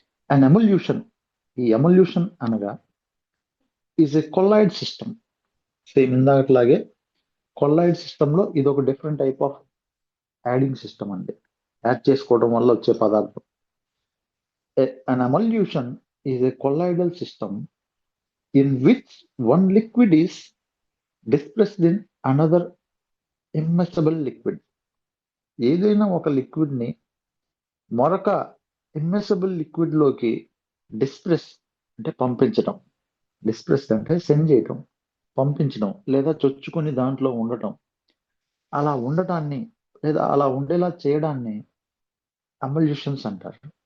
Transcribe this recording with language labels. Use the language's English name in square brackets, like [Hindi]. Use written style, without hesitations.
[English] and emulsion, [Telugu] ఈ ఎమల్యూషన్ అనగా [English] Is a colloid system. [Telugu] Same ఇందాకట్లాగే colloid system లో ఇది ఒక different type of adding system అండి, యాడ్ చేసుకోవడం వల్ల వచ్చే పదార్థం. [English] An emulsion is a colloidal system in which one liquid is dispersed in another immiscible liquid. [Telugu] ఏదైనా ఒక లిక్విడ్ ని మరొక ఇమ్మిసిబుల్ లిక్విడ్ లోకి డిస్ప్రెస్ అంటే పంపించడం, డిస్ప్రెస్ అంటే సెండ్ చేయటం, పంపించడం లేదా చొచ్చుకొని దాంట్లో ఉండటం, అలా ఉండటాన్ని లేదా అలా ఉండేలా చేయడాన్ని ఎమల్యూషన్స్ అంటారు.